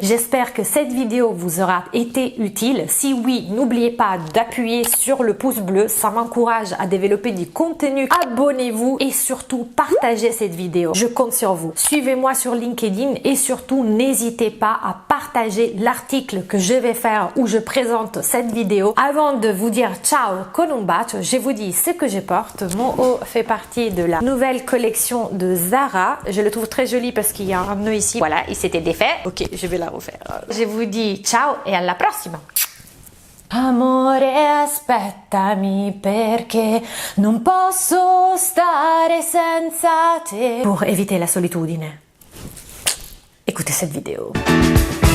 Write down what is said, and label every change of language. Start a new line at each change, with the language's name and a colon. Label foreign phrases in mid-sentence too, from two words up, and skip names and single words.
French: J'espère que cette vidéo vous aura été utile. Si oui, n'oubliez pas d'appuyer sur le pouce bleu, ça m'encourage à développer du contenu. Abonnez-vous et surtout partagez cette vidéo. Je compte sur vous. Suivez-moi sur LinkedIn et surtout n'hésitez pas à partager l'article que je vais faire où je présente cette vidéo. Avant de vous dire
Italian: ciao con un bacio,
French: je vous dis ce que je porte. Mon haut fait partie de la nouvelle collection de Zara. Je le trouve très joli parce qu'il y a un nœud ici. Voilà, il s'était défait. Ok, je vais la refaire. Je vous dis ciao et à la prossima.
Italian: Amore, aspettami perché non posso stare senza te.
French: Pour éviter la solitudine, écoutez cette vidéo.